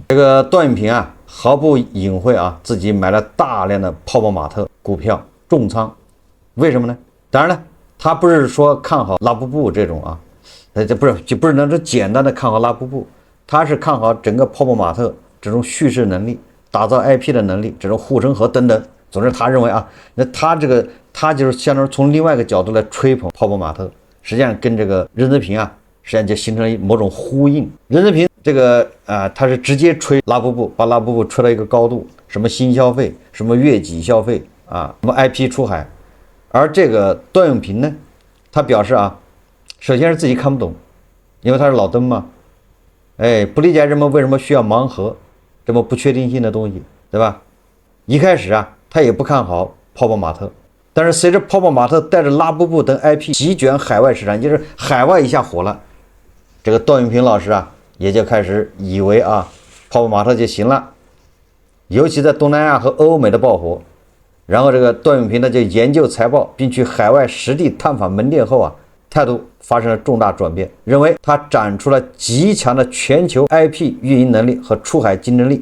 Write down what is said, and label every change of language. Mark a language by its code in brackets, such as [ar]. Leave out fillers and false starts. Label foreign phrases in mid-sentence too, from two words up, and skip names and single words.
[zh] 這個段永平啊，毫不隱晦啊，自己買了大量的泡泡瑪特股票重倉，為什麼呢？當然了，他不是說看好拉布布這種啊，就不是那種簡單的看好拉布布，他是看好整個泡泡瑪特這種敘事能力、打造 IP 的能力、这種護城河等等。總之，他認為啊，那他就是相當於從另外一個角度來吹捧泡泡瑪特，實際上跟這個任澤平啊，實際上就形成了某種呼應。任澤平他是直接吹拉布布，把拉布布吹到一個高度，什麼新消費，什麼越級消費啊，什麼 IP 出海。而這個段永平呢，他表示啊，首先是自己看不懂，因為他是老登嘛，不理解人們為什麼需要盲盒這麼不確定性的東西，對吧？一開始啊，他也不看好泡泡瑪特，但是隨着泡泡瑪特帶着拉布布等 IP 席捲海外市場，就是海外一下火了，這個段永平老師啊，也就開始以為啊，泡泡瑪特就行了，尤其在東南亞和歐美的爆火。然後這個段永平呢就研究財報，並去海外實地探訪門店後啊，態度發生了重大轉變，認為他展出了極強的全球 IP 運營能力和出海競爭力。